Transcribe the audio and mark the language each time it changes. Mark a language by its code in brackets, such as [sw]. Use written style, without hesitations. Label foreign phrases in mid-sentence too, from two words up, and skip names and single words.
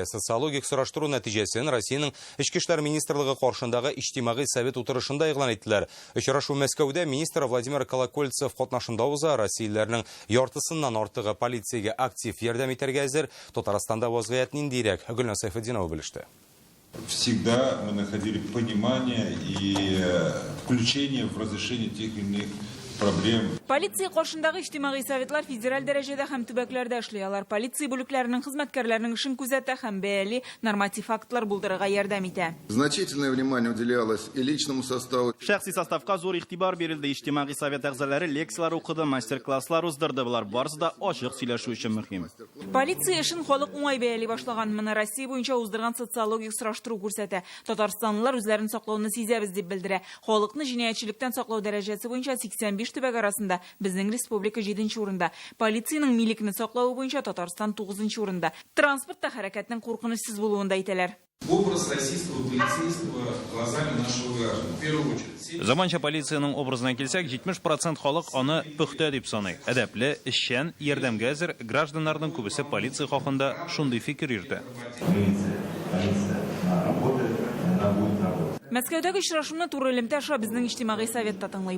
[tt] Социологик сораштыру нәтиҗәсен Россиянең Эчке эшләр министрлыгы каршындагы иҗтимагый совет утырышында игълан иттеләр. Очрашу Мәскәүдә министр Владимир Колокольцев катнашында уза. Россиялеләрнең яртысыннан артыгы полициягә актив ярдәм итәргә әзер. Татарстанда вазгыять ниндирәк? Гөлнар Сайфетдинова белеште. [ru] Всегда мы находили понимание и включение в разрешение тех или иных проблем. [tt] Полиция каршындагы иҗтимагый советлар федераль дәрәҗәдә һәм төбәкләрдә эшли. Алар полиция бүлекләренең хезмәткәрләренең эшен күзәтә һәм бәяли норматив актлар булдырырга ярдәм итә. [ru] Значительное внимание уделялось и личному составу. [tt] Шәхси составка зур игътибар бирелде. Иҗтимагый совет әгъзалары лекциялар укыды, мастер-класслар уздырды. Булар барысы да ачык сөйләшү өчен мөһим. Полиция эшен халык уңай бәяли башлаган. Моны Россия буенча уздырган социологик сораштыру күрсәтә. Татарстанлылар үзләрен саклауны сизәбез дип белдерә. Халыкны җинаятьчелектән саклау дәрәҗәсе буенча 85 5 төбәк арасында безнең республика 7-нче урында, полицияның милекне саклау буенча Татарстан 9-нчы урында, транспортта хәрәкәтнең куркынычсыз булуында әйтәләр. [ru] Образ российского полицейского глазами нашего граждан. В первую очередь. [tt] Заманча полицияның образына килсәк, 70% халык аны пөхтә дип саный. Әдәпле, эшчән, ярдәмгә әзер гражданнарның күбесе полиция хакында шундый фикер йөртә. Мәскәүдәге очрашуны туры элемтә аша безнең иҗтимагый советта тыңлый.